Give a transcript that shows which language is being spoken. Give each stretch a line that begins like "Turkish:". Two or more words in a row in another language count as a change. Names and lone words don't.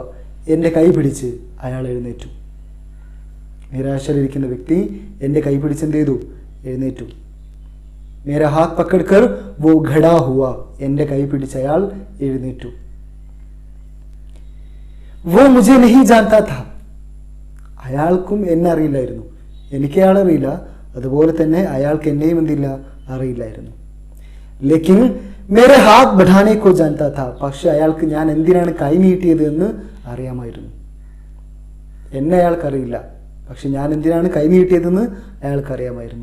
Malayalam: എൻ്റെ കൈ പിടിച്ച് അയാൾ എഴുന്നേറ്റു. നിരാശയിലിരിക്കുന്ന വ്യക്തി എൻ്റെ കൈ പിടിച്ച് എന്ത് ചെയ്തു, എഴുന്നേറ്റു.
Hindi: मेरा हाथ पकड़ कर वो खड़ा हुआ.
Malayalam: എൻ്റെ കൈ പിടിച്ച് അയാൾ എഴുന്നേറ്റു.
Hindi: वो मुझे नहीं जानता था.
Malayalam: അയാൾക്കും എന്നെ അറിയില്ലായിരുന്നു, എനിക്ക് അയാൾ അറിയില്ല, അതുപോലെ തന്നെ അയാൾക്ക് എന്നെയും എന്തില്ല, അറിയില്ലായിരുന്നു.
Hindi: लेकिन मेरे हाथ बढ़ाने को जानता था.
Malayalam: പക്ഷെ അയാൾക്ക് ഞാൻ എന്തിനാണ് കൈ നീട്ടിയത് എന്ന് അറിയാമായിരുന്നു. എന്നെ അയാൾക്കറിയില്ല, പക്ഷെ ഞാൻ എന്തിനാണ് കൈ നീട്ടിയതെന്ന് അയാൾക്ക് അറിയാമായിരുന്നു.